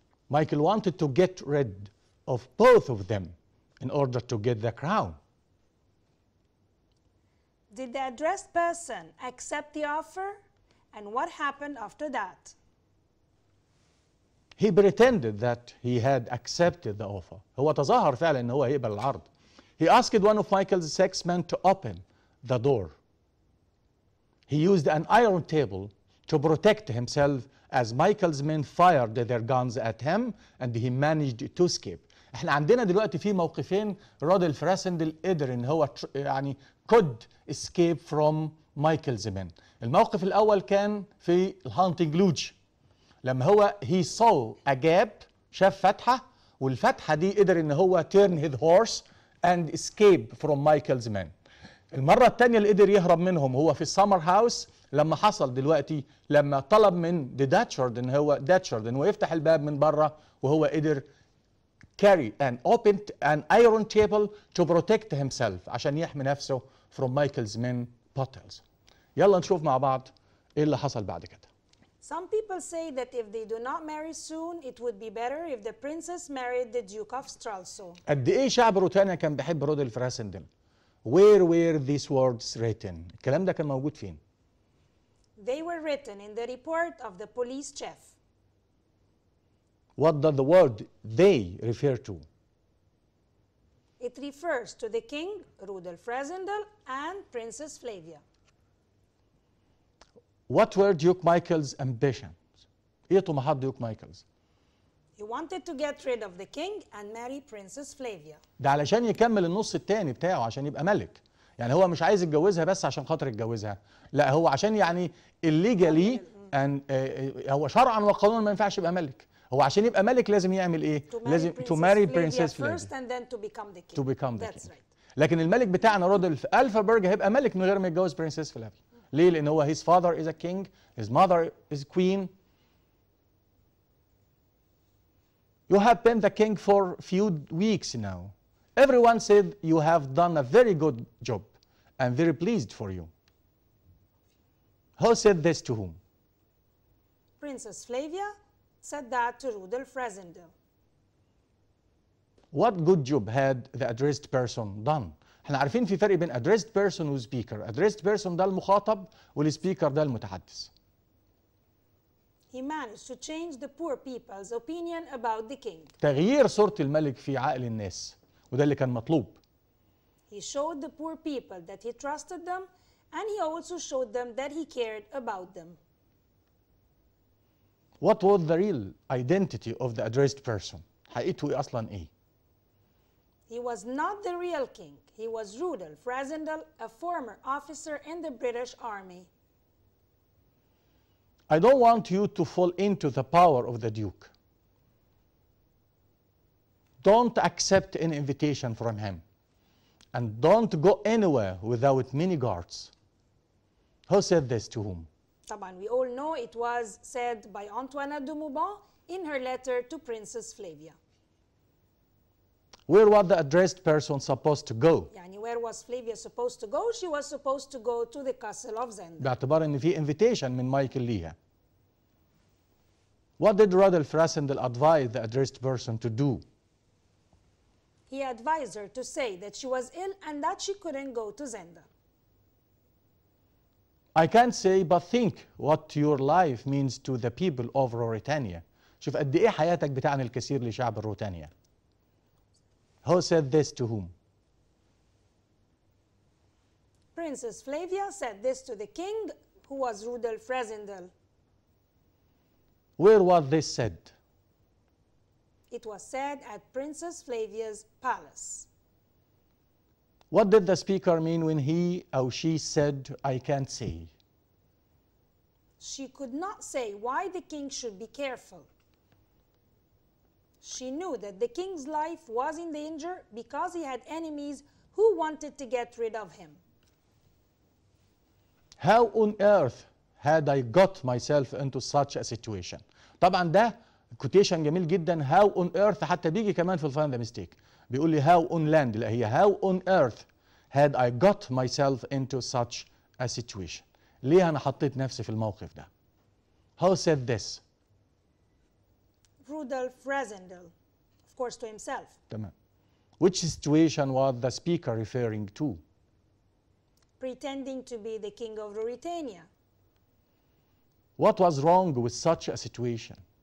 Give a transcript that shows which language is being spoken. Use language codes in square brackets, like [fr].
[en] Michael wanted to get rid of both of them in order to get the crown. Did the addressed person accept the offer? And what happened after that? He pretended that he had accepted the offer. [ar] هو تظاهر فعلا ان هو هيقبل العرض. [en] He asked one of Michael's 6 men to open the door. He used an iron table to protect himself as Michael's men fired their guns at him and he managed to escape. [ar] احنا عندنا دلوقتي في موقفين رودل فراسندل قدر ان هو يعني [en] could escape from Michael's men. [ar] الموقف الاول كان في الهانتنج لوج لما هو [en] he saw a gap [ar] شاف فتحة والفتحة دي قدر ان هو [en] turn his horse and escape from Michael's men. [ar] المرة الثانية اللي قدر يهرب منهم هو في السمر هاوس لما حصل دلوقتي لما طلب من داتشارد ان هو يفتح الباب من بره وهو قدر [en] carry and opened an iron table to protect himself [ar] عشان يحمي نفسه [en] from Michael's men battles. [ar] يلا نشوف مع بعض ايه اللي حصل بعد كده. [en] Some people say that if they do not marry soon, it would be better if the princess married the Duke of Stralsund. [ar] قد ايه شعب روتانا كان بيحب رودل فراسندل. [en] Where were these words written? [ar] الكلام ده كان موجود فين؟ [en] They were written in the report of the police chief. What does the word they refer to? It refers to the king, Rudolf Frazendel, and Princess Flavia. What were Duke Michael's ambitions? [ar] ايه طموحات ديوك مايكلز؟ [en] He wanted to get rid of the king and marry Princess Flavia. [ar] ده علشان يكمل النص التاني بتاعه عشان يبقى ملك. يعني هو مش عايز يتجوزها بس عشان خاطر يتجوزها، لا هو عشان يعني illegally هو شرعا وقانونا ما ينفعش يبقى ملك. هو عشان يبقى ملك لازم يعمل ايه؟ لازم [en] to marry Princess Flavia first and then to become the king. To become the That's king. right. [ar] لكن الملك بتاعنا رودولف ألفابرج هيبقى ملك من غير ما يتجوز برنسس فلافيا. ليه؟ لأن هو [en] his father is a king, his mother is queen. You have been the king for few weeks now. Everyone said you have done a very good job. I'm very pleased for you. Who said this to whom? Princess Flavia said that to Rudolf Frazendel. What good job had the addressed person done? [ar] احنا عارفين في فرق بين addressed person و speaker. addressed person ده المخاطب والسبيكر ده المتحدث. [en] He managed to change the poor people's opinion about the king. [ar] تغيير صورة الملك في عقل الناس وده اللي كان مطلوب. [en] He showed the poor people that he trusted them and he also showed them that he cared about them. What was the real identity of the addressed person? [ar] حقيقته ايه اصلا ايه؟ [en] He was not the real king. He was Rudolf Frazendel, a former officer in the British Army. I don't want you to fall into the power of the Duke. Don't accept an invitation from him. And don't go anywhere without many guards. Who said this to whom? طبعا we all know it was said by Antoinette de Mauban in her letter to Princess Flavia. Where was the addressed person supposed to go? يعني where was Flavia supposed to go? She was supposed to go to the castle of Zenda. [ar] باعتبار ان في invitation من مايكل ليها. [en] What did Rudolf Frazendel advise the addressed person to do? He advised her to say that she was ill and that she couldn't go to Zenda. I can't say but think what your life means to the people of Ruritania. [ar] شوف قد ايه حياتك بتعني الكثير لشعب روتانيا. [en] Who said this to whom? Princess Flavia said this to the king, who was Rudolf Frazendel. Where was this said? It was said at Princess Flavia's palace. What did the speaker mean when he or she said, I can't say? She could not say why the king should be careful. She knew that the king's life was in danger because he had enemies who wanted to get rid of him. How on earth had I got myself into such a situation? [ar] طبعا ده كوتيشن جميل جدا. [en] How on earth [ar] حتى بيجي كمان في الفايند ميستيك بيقول لي [en] how on land، [ar] لا هي [en] how on earth had I got myself into such a situation. [ar] ليه أنا حطيت نفسي في الموقف ده؟ [en] How said this? Rudolf Frazendel, of course to himself. [ar] تمام. [en] Which situation was the speaker referring to? Pretending to be the king of Ruritania. What was wrong with such a situation?